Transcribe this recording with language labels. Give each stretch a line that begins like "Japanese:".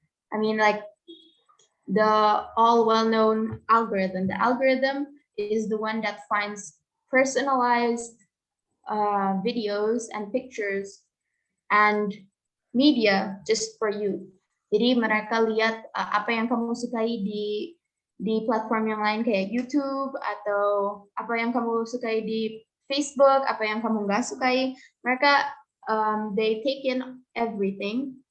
English: I mean, like the all well-known algorithm. The algorithm is the one that finds personalized videos and pictures and media just for you.
Indonesian: Jadi mereka lihat apa yang kamu sukai di platform yang lain kayak YouTube atau apa yang kamu sukai di Facebook, apa yang kamu nggak sukai. Mereka
English: they take in everything.